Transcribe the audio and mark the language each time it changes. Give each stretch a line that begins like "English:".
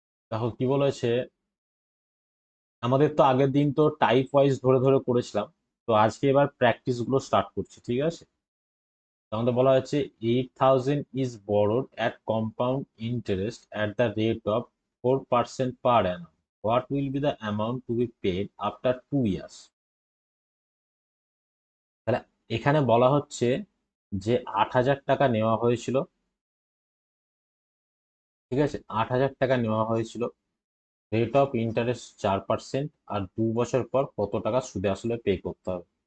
Bangla: দেখো কি বলেছে, আমাদের তো আগের দিন তো টাইপ ওয়াইজ ধরে ধরে করেছিলাম। তো আজকে এবার প্র্যাকটিস গুলো স্টার্ট করছি, ঠিক আছে? আমাদের বলা হচ্ছে
English: 8,000 is borrowed at compound interest at the rate of 4% per annum. What will be the amount to be paid after 2 years?
Bangla: তাহলে এখানে বলা হচ্ছে যে 8,000 টাকা নেওয়া হয়েছিল, ঠিক আছে? 8,000 টাকা নেওয়া হয়েছিল, রেট অফ ইন্টারেস্ট 4%, আর 2 বছর পর কত টাকা সুদে আসলে পে করতে হবে।